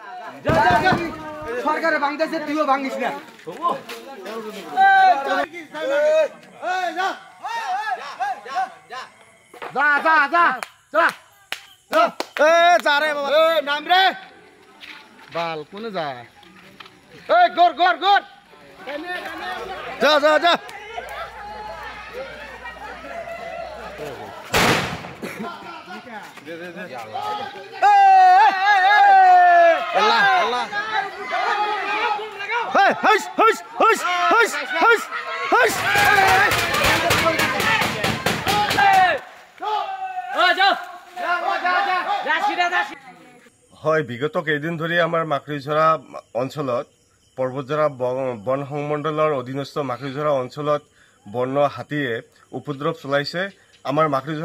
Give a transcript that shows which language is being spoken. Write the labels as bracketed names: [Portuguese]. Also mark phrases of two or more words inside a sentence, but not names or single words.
[Bangla] সরকারে ভাঙতেছে তুইও ভাঙিস না যা যা যা যা এ যা রে বাবা এ নাম রে বাল কোনে যা এ গর গর গর যা যা যা আল্লাহ আল্লাহ hey hush hush hush hush hush hush [Assamese] হয় বিগত কেইদিন ধৰি আমাৰ মাকৰিঝৰা অঞ্চলত পৰ্বতজৰা বন সংমণ্ডলৰ অধীনস্থ মাকৰিঝৰা অঞ্চলত বন্য হাতীয়ে উপদ্ৰৱ চলাইছে আমাৰ মাকৰিঝৰা